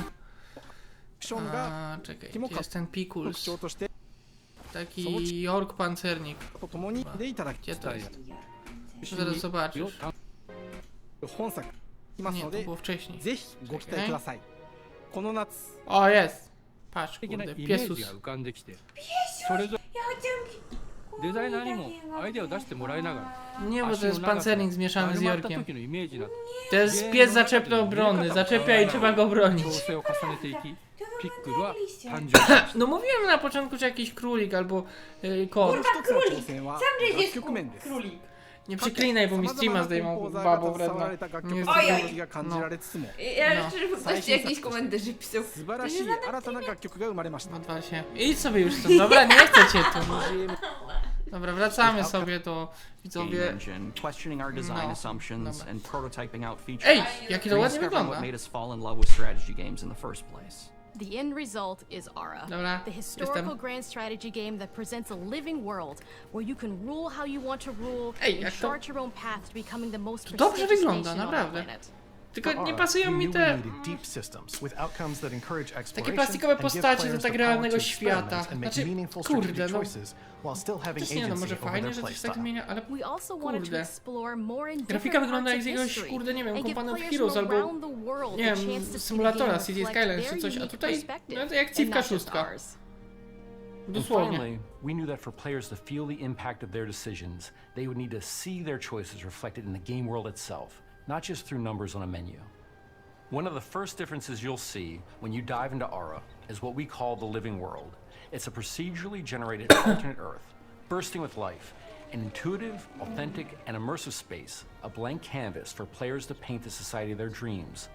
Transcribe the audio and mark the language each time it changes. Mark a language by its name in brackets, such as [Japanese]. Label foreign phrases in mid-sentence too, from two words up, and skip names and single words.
[Polish] czekaj, gdzie jest ten Pikuls? Taki York pancernik. Gdzie to jest? Zaraz zobaczysz. Nie, to było wcześniej. Czekaj. O, jest! Patrz, kurde, piesus. [Japanese] デザイナーにもアイデアを出してもらいながら [Polish] Nie, bo to jest pancernik zmieszany z Yorkiem. To jest pies zaczepno-obronny. Zaczepia i trzeba go bronić. No mówiłem na początku, że jakiś królik albo kot. Królik! Sam jest królik! Nie przeklinaj, bo mi streama zdejmą babo wredna. Nie jest Ojoj! Ja szczerze popatrzcie jakiś komentarz pisał. No właśnie. Idź sobie już stąd. Dobra, nie chcę cię tu. Dobra, wracamy sobie do widzowie. Ej, jaki to ładnie wygląda. [English] The end result is Ara, the historical grand strategy game that presents a living world where you can rule how you want to rule and chart your own path to becoming the most prestigious nation on the planet. [Polish] Tylko nie pasują mi te... Takie plastikowe postacie do tak realnego świata. Znaczy, kurde, no... Też nie no, może fajnie, że coś tak zmienia, ale kurde. Grafika wygląda jak z jakiegoś, kurde, nie wiem, Company of Heroes albo, nie wiem, symulatora City Skylines czy coś, a tutaj, no to jak Civka 6. Dosłownie. [English] Finally, we knew that for players to feel the impact of their decisions, they would need to see their choices reflected in the game world itself, not just through numbers on a menu. One of the first differences you'll see when you dive into Ara is what we call the living world. It's a procedurally generated alternate Earth, bursting with life, an intuitive, authentic, and immersive space, a blank canvas for players to paint the society of their dreams.